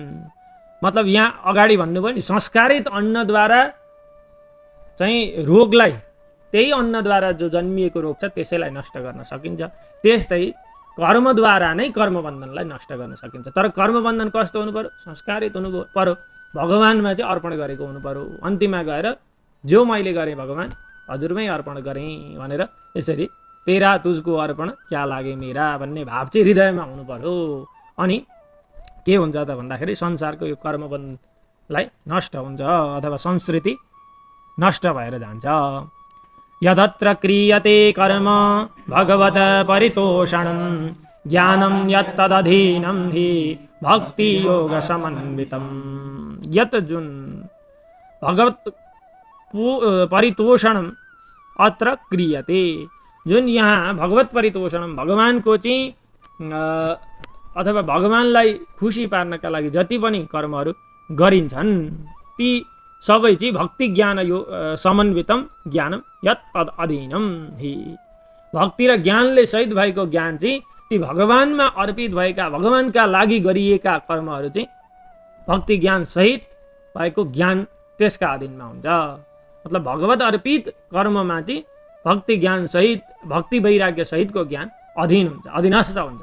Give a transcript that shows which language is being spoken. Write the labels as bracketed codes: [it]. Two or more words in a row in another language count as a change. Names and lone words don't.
[ne] मतलब यहाँ अगाडि भन्नुभयो नि, संस्कारित अन्नद्वारा चाहिँ रोगलाई, त्यही अन्नद्वारा जो जन्मिएको रोग छ त्यसैलाई नष्ट गर्न सकिन्छ। त्यस्तै कर्मद्वारा नै कर्मबन्धनलाई नष्ट गर्न सकिन्छ। तर कर्मबन्धन कस्तो हुनु पर्यो, संस्कारित हुनु पर्यो, भगवानमा चाहिँ अर्पण गरेको हुनु पर्यो। अन्तिममा गएर जो मैले गरेँ भगवान हजुरमै अर्पण गरेँ भनेर, यसरी [hi] तेरा तुझको अर्पण क्या लागे मेरा [ne] भन्ने भाव चाहिँ हृदयमा हुनु पर्यो। अनि के हुन्छ त भन्दाखेरि संसारको यो कर्मबन्धनलाई नष्ट हुन्छ अथवा संस्कृति नष्ट भएर जान्छ। [sa] यदत्र क्रियते कर्म भगवत परितोषणं ज्ञानं यत्तदधीनं हि भक्ति योग समन्वितं। यत जुन भगवत परितोषणं अत्र क्रियते, [ne] जुन यहाँ [sa] भगवत परितोषणं, [ne] भगवानको चाहिँ अथवा भगवानलाई खुसी पार्नका लागि जति पनि कर्महरू गरिन्छन् ती सबै चाहिँ [sa] भक्ति ज्ञान यो समन्वितम ज्ञानम यत् तद अधीनम हि, [ne] भक्ति र ज्ञानले सहित भएको ज्ञान चाहिँ ती भगवानमा अर्पित भएका भगवानका लागि गरिएका कर्महरू चाहिँ भक्ति ज्ञान सहित भएको ज्ञान त्यसका अधीनमा हुन्छ। मतलब भगवत अर्पित कर्ममा चाहिँ भक्ति ज्ञान सहित भक्ति वैराग्य सहितको ज्ञान अधीन हुन्छ, अधीनस्थ हुन्छ।